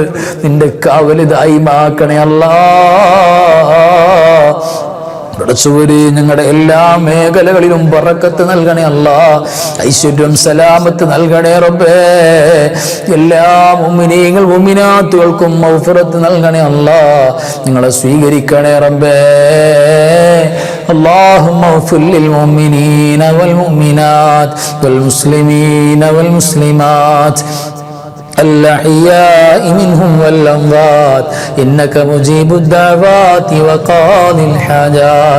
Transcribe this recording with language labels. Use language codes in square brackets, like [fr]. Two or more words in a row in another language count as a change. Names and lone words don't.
[ml] നിന്റെ കാവല് ദായിമാക്കണേ അല്ലാഹ്. പടച്ചവരെ, ഞങ്ങളുടെ എല്ലാ മേഖലകളിലും ബറക്കത്ത് നൽകണേ അല്ലാഹ്. ഐശ്വര്യം സലാമത്ത് നൽകണേ റബ്ബേ. എല്ലാ മുഅ്മിനീങ്ങൾ മുഅ്മിനാത്തുകൾക്കും മഗ്ഫിറത്ത് നൽകണേ അല്ലാഹ്. നിങ്ങളെ സ്വീകരിക്കണേ റബ്ബേ. [ar] اللهم اغفر للمؤمنين والمؤمنات والمسلمين والمسلمات الأحياء منهم والأموات إنك مجيب الدعوات وقاضي الحاجات.